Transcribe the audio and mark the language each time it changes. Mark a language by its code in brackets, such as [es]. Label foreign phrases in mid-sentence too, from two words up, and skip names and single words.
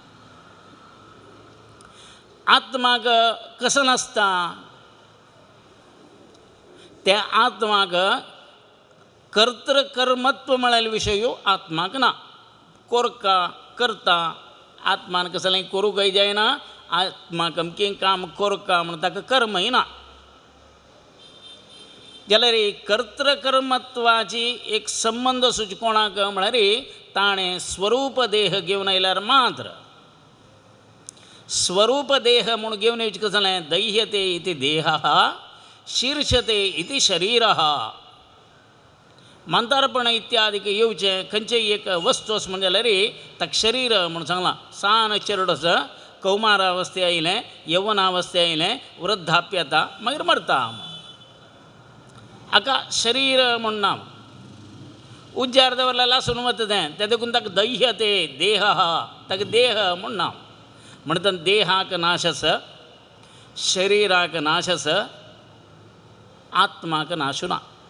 [kok] आत्माक कसं नासता त्या आत्माक कर्तृकर्मत्व म्हळ्यार विशय आत्माक ना कोरका करता आत्मान कसलें करूंकय जायना आत्माक अमकें काम कोरका म्हण ताका कर्मय ना जाल्यार कर्तृकर्मत्वाची एक संबंध सुच कोणाक म्हळ्यार ताणें स्वरूप देह घेवन आयल्यार मात्र स्वरूप देह म्हूण घेवन येवचें कशें जालें [sa] दह्यते इति देहः शीर्षते इति शरीरः [kok] मंतारपण इत्यादीक येवचें खंयचेय एक वस्तू आसा म्हणजे जाल्यार ताका शरीर म्हणून सांगलां सान चेडूस कौमारावस्थे आयलें यौवनावस्थे आयलें वृद्धाप्य येता मागीर मरता हाका शरीर म्हूण नांव उज्जार दवरल्यार लासून वता तें देखून ताका [sa] दह्यते देह [kok] ताका देह म्हूण नांव म्हणटा देहाक नाश आसा शरिराक नाश आसा आत्माक नाशू ना